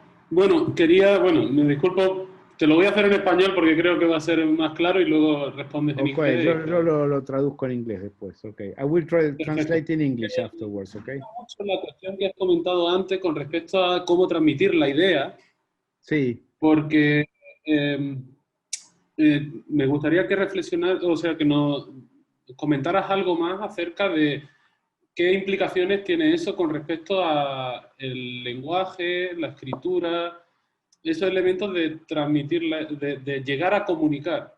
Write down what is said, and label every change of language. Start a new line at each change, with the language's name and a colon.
Spanish: Bueno, me disculpo, te lo voy a hacer en español porque creo que va a ser más claro y luego respondes en inglés. Yo lo traduzco en inglés después, okay.
English: I will translate in English afterwards, okay.
Spanish: Mucho la cuestión que has comentado antes con respecto a cómo transmitir la idea. Sí. Porque me gustaría que reflexionaras, o sea, que nos comentaras algo más acerca de qué implicaciones tiene eso con respecto a el lenguaje, la escritura, esos elementos de transmitir, de llegar a comunicar.